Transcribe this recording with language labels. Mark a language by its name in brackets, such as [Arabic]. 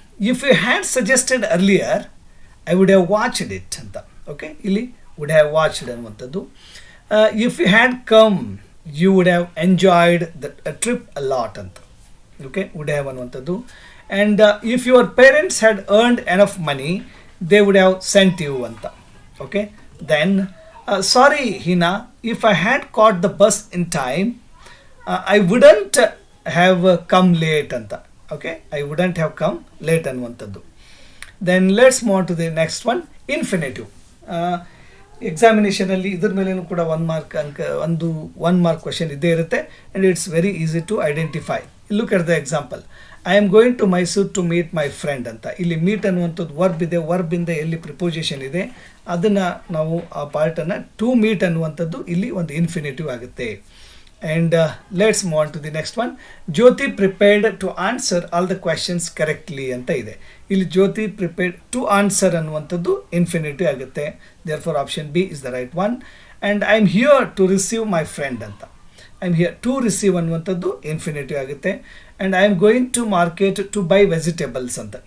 [English] If you had suggested earlier I would have watched it anta. Okay, ಇಲ್ಲಿ would have watched ಅನ್ನುವಂಥದ್ದು. If you had come you would have enjoyed the trip a lot ಅಂತ. Okay would have ಅನ್ನುವಂಥದ್ದು. And if your parents had earned enough money they would have sent you ಅಂತ. Okay then sorry Heena, if I had caught the bus in time I wouldn't have come late ಅಂತ. Okay I wouldn't have come late ಅನ್ನುವಂಥದ್ದು. Then let's move to the next one, infinitive. [Kannada] ಎಕ್ಸಾಮಿನೇಷನಲ್ಲಿ ಇದ್ರ ಮೇಲೇನು ಕೂಡ 1 mark ಅಂಕ ಒಂದು 1 mark question ಇದ್ದೇ ಇರುತ್ತೆ. [English] And it's very easy to identify. Look at the example, I am going to Mysuru to meet my friend ಅಂತ. [Kannada] ಇಲ್ಲಿ meet ಅನ್ನುವಂಥದ್ದು ವರ್ಬ್ ಇದೆ, ವರ್ಬಿಂದ ಎಲ್ಲಿ ಪ್ರಿಪೋಸಿಷನ್ ಇದೆ ಅದನ್ನು ನಾವು ಆ ಪಾರ್ಟನ್ನು [English] to meet [Kannada] ಅನ್ನುವಂಥದ್ದು ಇಲ್ಲಿ ಒಂದು ಇನ್ಫಿನಿಟಿವ್ ಆಗುತ್ತೆ. [English] And let's move on to the next one. Jyoti prepared to answer all the questions correctly ಅಂತ ಇದೆ. ಇಲ್ಲಿ Jyoti prepared to answer [Kannada] ಅನ್ನುವಂಥದ್ದು ಇನ್ಫಿನಿಟಿವ್ ಆಗುತ್ತೆ. [English] Therefore option B is the right one. And I am here to receive my friend ಅಂತ. I am here to receive [Kannada] ಅನ್ನುವಂಥದ್ದು infinitive ಆಗುತ್ತೆ. [English] And I am going to market to buy vegetables ಅಂತ.